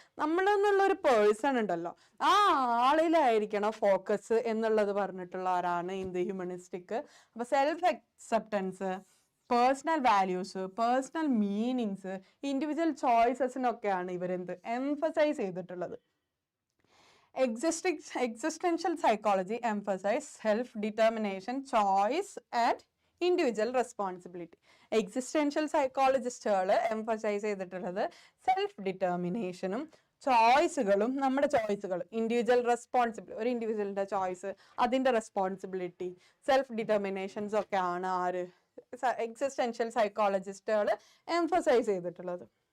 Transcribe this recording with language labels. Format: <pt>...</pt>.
<ml>നമ്മളെന്നുള്ളൊരു person ഉണ്ടല്ലോ, ആ ആളിലായിരിക്കണം focus എന്നുള്ളത് പറഞ്ഞിട്ടുള്ളവരാണ് ഇന്ത് ഹ്യൂമനിസ്റ്റിക്. അപ്പൊ self acceptance, personal values, personal meanings, individual ചോയ്സസിനൊക്കെയാണ് ഇവരെന്ത് എംഫസൈസ് ചെയ്തിട്ടുള്ളത്.</ml> <en>Existential psychology emphasizes self-determination, choice and individual responsibility.</en> <ml>Existential സൈക്കോളജിസ്റ്റുകൾ emphasise ചെയ്തിട്ടുള്ളത് സെൽഫ് ഡിറ്റർമിനേഷനും ചോയ്സുകളും, നമ്മുടെ ചോയ്സുകൾ, ഇൻഡിവിജ്വൽ റെസ്പോൺസിബിലിറ്റി, ഒരു ഇൻഡിവിജ്വലിന്റെ ചോയ്സ്, അതിന്റെ റെസ്പോൺസിബിലിറ്റി, സെൽഫ് ഡിറ്റർമിനേഷൻസ് ഒക്കെ ആണ് ആര് എക്സിസ്റ്റൻഷ്യൽ സൈക്കോളജിസ്റ്റുകൾ എംഫസൈസ് ചെയ്തിട്ടുള്ളത്.</ml>